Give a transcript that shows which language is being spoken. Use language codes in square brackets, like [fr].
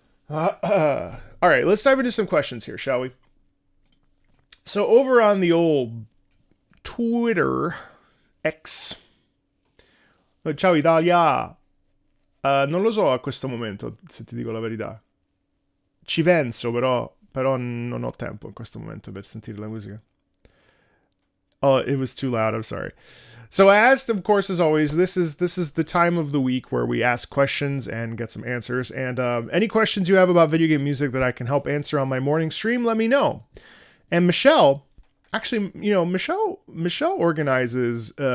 [en] All right, let's dive into some questions here, shall we? So over on the old Twitter X, [it] ciao Italia, non lo so a questo momento, se ti dico la verità. Ci penso, però non ho tempo in questo momento per sentire la musica. [en] Oh, it was too loud. I'm sorry. So I asked, of course, as always, this is the time of the week where we ask questions and get some answers. And any questions you have about video game music that I can help answer on my morning stream, let me know. And Michelle, actually, Michelle organizes.